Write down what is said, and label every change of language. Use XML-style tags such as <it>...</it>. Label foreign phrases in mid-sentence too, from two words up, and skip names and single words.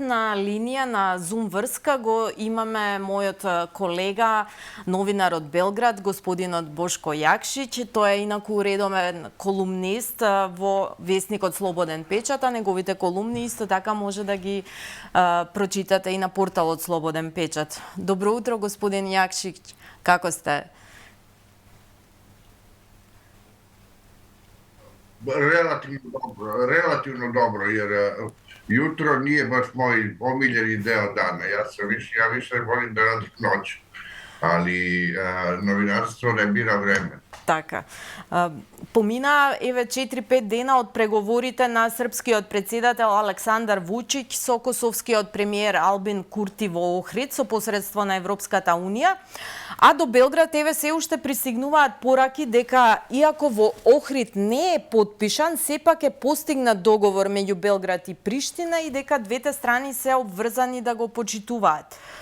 <mk>На линија на Zoom врска го имаме мојот колега, новинар од Белград, господинот Бошко Јакшиќ. Тој е инаку редомен колумнист во весникот Слободен печат, а неговите колумни исто така може да ги прочитате и на порталот Слободен печат. Добро утро, господин Јакшиќ. Како сте?</mk> <sr>Relativno dobro, jer jutro nije baš moj omiljeni deo dana. Ja više volim da radim noću, ali novinarstvo ne bira vreme.</sr> <mk>Така. Помина 4-5 дена од преговорите на српскиот претседател Александар Вучиќ со косовскиот премиер Албин Курти во Охрид со посредство на Европската Унија, а до Белград се уште пристигнуваат пораки дека иако во Охрид не е потпишан, сепак е постигнат договор меѓу Белград и Приштина и дека двете страни се обврзани да го почитуваат.</mk>